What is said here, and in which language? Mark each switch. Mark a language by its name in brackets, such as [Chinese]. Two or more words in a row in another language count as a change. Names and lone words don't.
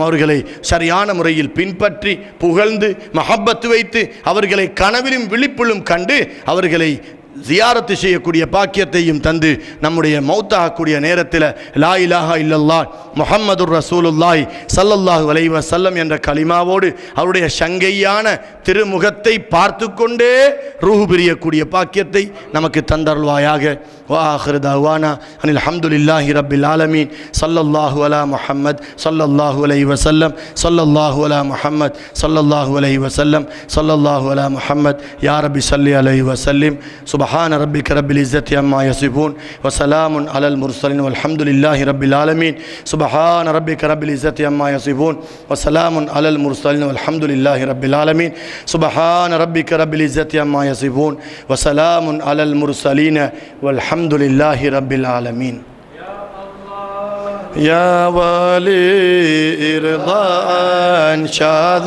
[Tamil] அவர்களை சரியான முறையில் பின்பற்றி புகழ்ந்து மஹப்பத்து வைத்து அவர்களை கனவிலும் விழிப்பிலும் கண்டு அவர்களை ஜியாரத்து செய்யக்கூடிய பாக்கியத்தையும் தந்து நம்முடைய மௌத்தாகக்கூடிய நேரத்தில் [Arabic] لا إله إلا الله محمد رسول الله صلى الله عليه وسلم [Tamil] என்ற கலிமாவோடு அவருடைய சங்கையான திருமுகத்தை பார்த்து கொண்டே ரூஹ் பிரியக்கூடிய பாக்கியத்தை நமக்கு தந்தருள்வாயாக. [Arabic] وآخر دعوانا أن الحمد لله رب العالمين صلى الله على محمد صلى الله عليه وسلم صلى الله على محمد صلى الله عليه وسلم صلى الله على محمد يا رب صل عليه وسلم سبحان ربك رب العزة عما يصفون وسلام على المرسلين والحمد لله رب العالمين سبحان ربك رب العزة عما يصفون وسلام على المرسلين والحمد لله رب العالمين سبحان ربك رب العزة عما يصفون وسلام على المرسلين والحمد لله رب العالمين يا ولي إرضاء شاذ